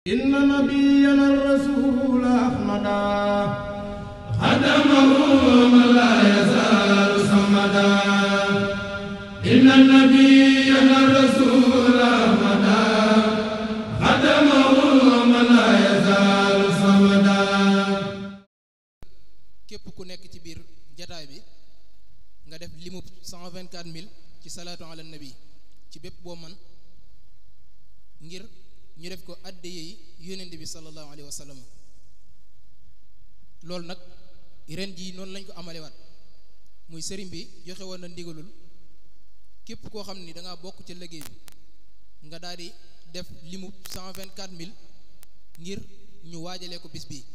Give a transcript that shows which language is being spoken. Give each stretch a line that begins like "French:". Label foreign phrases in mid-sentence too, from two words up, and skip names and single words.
Arabic: إن نبينا الرسول أحمدا خدمه من لا يزال صمدا إن نبينا الرسول أحمدا خدمه من لا يزال صمدا.
Wolof: képp ku nekk ci biir jataay bi nga def limub 124000 ci
Arabic: صلاة على النبي
Wolof: ci bépp boo man ngir ñu def ko addiye yi yónnent bi
Arabic: صلى الله عليه وسلم.
Wolof: loolu nag ren jii noonu lañ ko amalewaat muy sëriñ bi joxe woon na ndigalul képp koo xam ni da ngaa bokk ca liggéey bi nga daal di def limub 124000 ngir ñu waajalee ko bis bi.